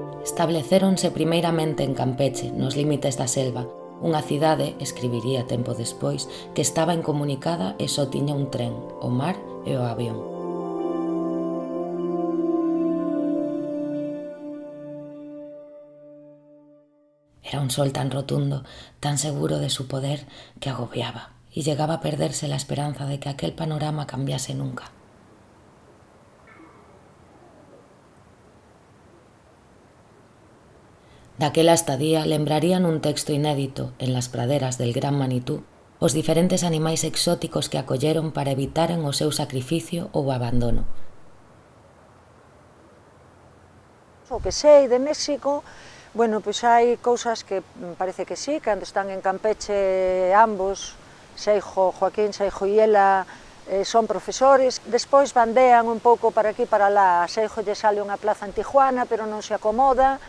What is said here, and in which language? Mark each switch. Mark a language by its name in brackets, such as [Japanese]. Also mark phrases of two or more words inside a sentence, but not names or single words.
[Galician] Establecéronse primeiramente en Campeche, nos límites da selva, unha cidade, escribiría tempo despois, que estaba incomunicada e só tiña un tren, o mar e o avión. [Spanish] Era un sol tan rotundo, tan seguro de su poder, que agobiaba, y llegaba a perderse la esperanza de que aquel panorama cambiase nunca. [Galician] Daquela estadía lembrarían un texto inédito en las praderas del Gran Manitú os diferentes animais exóticos que acolleron para evitaren o seu sacrificio ou abandono. O que sei de México, bueno, pois hai cousas que parece que sí, cando están en Campeche ambos, Joaquín Seijo e ela, son profesores, despois bandean un pouco para aquí para lá, a Seijo lle sale unha plaza en Tijuana, pero non se acomoda.